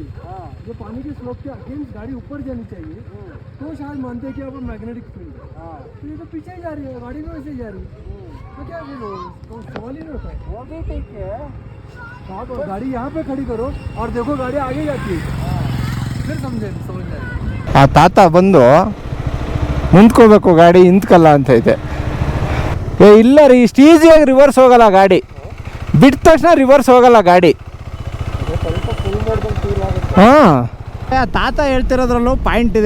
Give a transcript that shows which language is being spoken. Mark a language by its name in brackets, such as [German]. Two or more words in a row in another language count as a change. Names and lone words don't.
[Hindi] जो पानी के स्लोप के अगेंस्ट गाड़ी ऊपर जानी चाहिए, तो शायद मानते हैं कि अब [English] magnetic field [Hindi] है। तो ये तो पीछे ही जा रही है, गाड़ी भी वैसे ही जा रही है, तो क्या फिर सवाल ही नहीं होता है। वो भी ठीक है, आप गाड़ी यहाँ पे खड़ी करो और देखो गाड़ी आगे जाती है, फिर समझ जाए। [Kannada] ಆ ತಾತ ಬಂದು ಮುಂದ್ಕೋಬೇಕು, ಗಾಡಿ ಹಿಂದ್ಕಲ್ಲ ಅಂತ ಐತೆ. ಇಲ್ಲ ರೀ, ಇಷ್ಟು ಈಸಿಯಾಗಿ ರಿವರ್ಸ್ ಹೋಗಲ್ಲ ಗಾಡಿ, ಬಿಟ್ಟ ತಕ್ಷಣ ರಿವರ್ಸ್ ಹೋಗಲ್ಲ ಗಾಡಿ. ಹಾಂ ತಾತ ಹೇಳ್ತಿರೋದ್ರಲ್ಲೂ ಪಾಯಿಂಟ್ ಇದೆ.